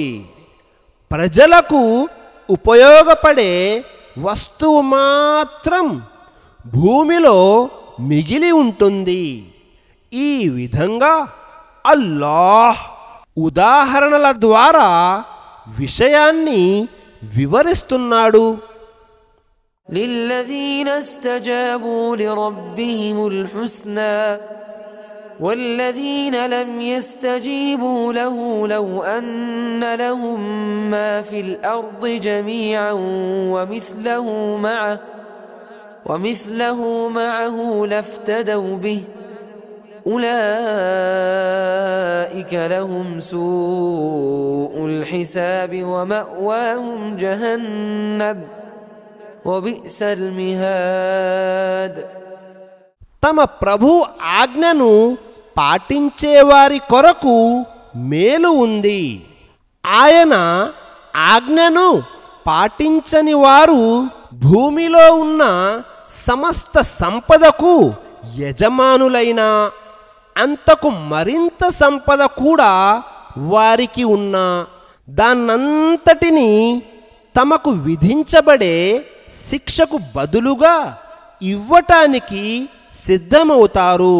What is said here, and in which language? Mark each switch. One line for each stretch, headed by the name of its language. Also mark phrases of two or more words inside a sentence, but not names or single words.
Telugu: ప్రజలకు ఉపయోగపడే వస్తువు మాత్రం భూమిలో మిగిలి ఉంటుంది. ఈ విధంగా అల్లాహ్ ఉదాహరణల ద్వారా విషయాన్ని వివరిస్తున్నాడు.
Arabic: للذين استجابوا لربهم الحسنى والذين لم يستجيبوا له لو أن لهم ما في الأرض جميعا ومثله معه لافتدوا به أولئك لهم سوء الحساب ومأواهم جهنم وبئس المهاد.
Telugu: తమ ప్రభు ఆజ్ఞను పాటించేవారి కొరకు మేలు ఉంది. ఆయన ఆజ్ఞను పాటించని వారు భూమిలో ఉన్న సమస్త సంపదకు యజమానులైన, అంతకు మరింత సంపద కూడా వారికి ఉన్న దాన్నంతటినీ తమకు విధించబడే శిక్షకు బదులుగా ఇవ్వటానికి సిద్ధమవుతారు.